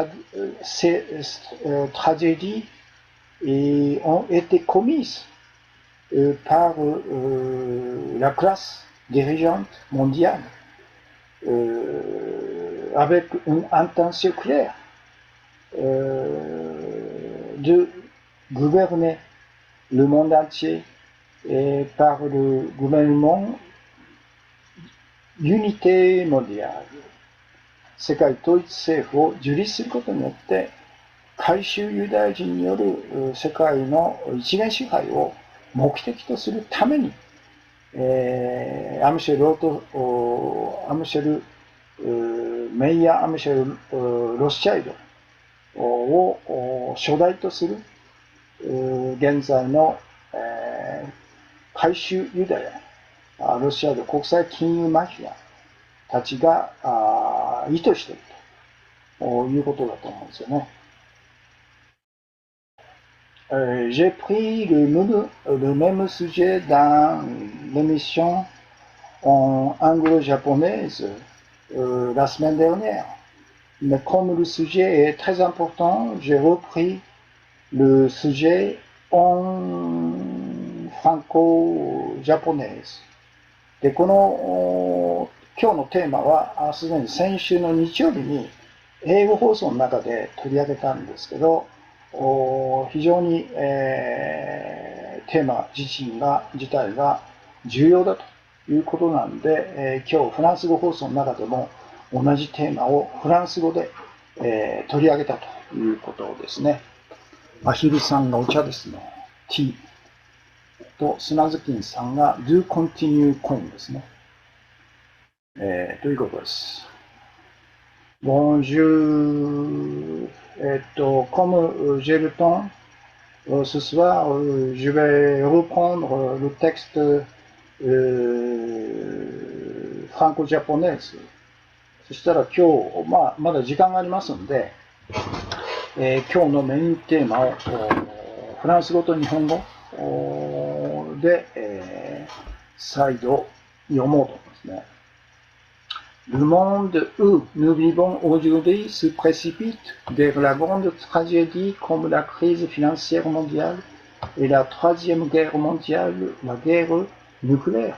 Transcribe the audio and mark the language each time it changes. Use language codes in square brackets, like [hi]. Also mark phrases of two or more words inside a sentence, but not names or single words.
[fr] tragédies ont été commises par la classe dirigeante mondiale avec une intention claire de gouverner le monde entier et par le gouvernement d'unité mondiale。 [ja] 世界統一政府を樹立することによって回収ユダヤ人による世界の一元支配を目的とするために、メイヤー・アムシェル・ロスチャイルドを初代とする現在の回収ユダヤ、ロシアの国際金融マフィアたちが意図しているということだと思うんですよね。 [fr] J'ai pris le même sujet dans l'émission en anglo-japonaise la semaine dernière. Mais comme le sujet est très important, j'ai repris le sujet en franco-japonaise. [ja] で、この今日のテーマはすでに先週の日曜日に英語放送の中で取り上げたんですけど、非常に、テーマ自体が重要だということなんで、今日フランス語放送の中でも同じテーマをフランス語で、取り上げたということですね。アヒルさんがお茶ですね。ティーと砂ずきんさんが [en] Do Continue Coin [ja] ですね。ということです。 [fr] Bon, comme j'ai le temps, ce soir, je vais reprendre le texte franco-japonais。 [ja] そしたら今日、まだ時間がありますので、今日のメインテーマをフランス語と日本語で、再度読もうと思いますね。 [fr] Le monde où nous vivons aujourd'hui se précipite vers la grande tragédie comme la crise financière mondiale et la troisième guerre mondiale, la guerre nucléaire。